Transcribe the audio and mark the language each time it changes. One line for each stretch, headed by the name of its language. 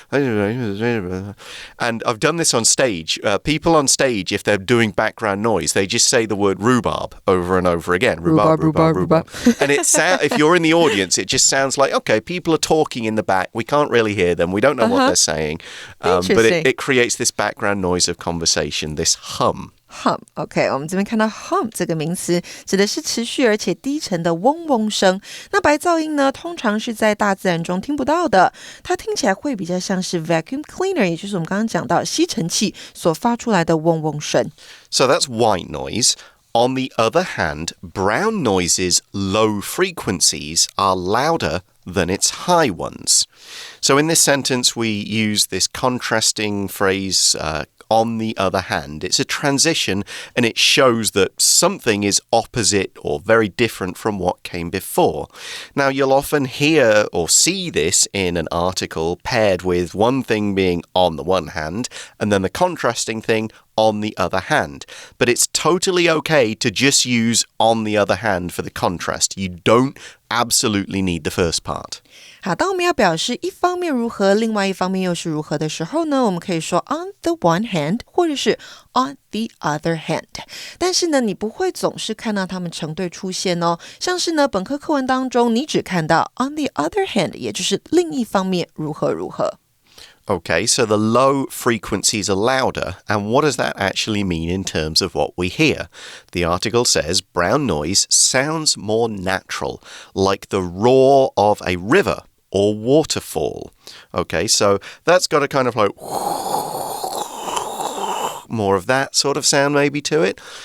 English: And I've done this on stage. People on stage, if they're doing background noise, they just say the word rhubarb over and over again. Rhubarb. And if you're in the audience, it just sounds like, okay, people are talking in the back. We can't really hear them. We don't know what they're saying. But it creates this background noise of conversation, this hum.Hum,
Chinese: OK, 我们这边看到 hum 这个名词指的是持续而且低沉的嗡嗡声。那白噪音呢，通常是在大自然中听不到的，它听起来会比较像是 vacuum cleaner， 也就是我们刚刚讲到吸尘器所发出来的嗡嗡声。
English: So that's white noise. On the other hand, brown noise's low frequencies are louder than its high ones. So in this sentence, we use this contrasting phrase, on the other hand. It's a transition and it shows that something is opposite or very different from what came before. Now, you'll often hear or see this in an article paired with one thing being on the one hand and then the contrasting thing on the other hand. But it's totally okay to just use on the other hand for the contrast. You don't absolutely need the first part.
Chinese: 好，当我们要表示一方面如何，另外一方面又是如何的时候呢，我们可以说
English: on the one hand
Chinese: 或者是
English: on the other hand。
Chinese: 但是呢，你不会总是看到它们成对出现哦。像是呢，本课课文当中，你只看到
English: on the other hand，
Chinese: 也就是另一方面如何如何。
English: Okay, so the low frequencies are louder, and what does that actually mean in terms of what we hear? The article says brown noise sounds more natural, like the roar of a river or waterfall. Okay, so that's got a kind of like more of that sort of sound maybe to it.